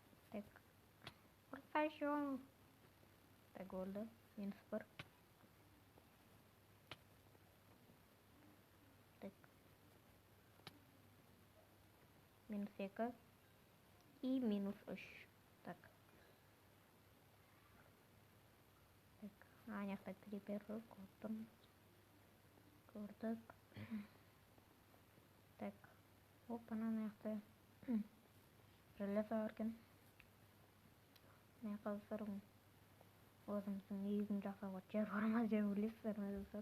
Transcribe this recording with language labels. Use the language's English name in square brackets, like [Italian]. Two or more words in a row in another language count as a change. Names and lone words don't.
[Russian] Так. Еще. Так, голда. Минус 1. Так. Минус 2. И минус 3. Так. Так. [Kazakh] Аяқта крипер көрдім. Көрдік. [Russian] Так. [Kazakh] Опа, аяқта железо бар екен. Мына қазір өзіміздің үйдің жасауға жер бар ма деп ойлайсыздар ма достар?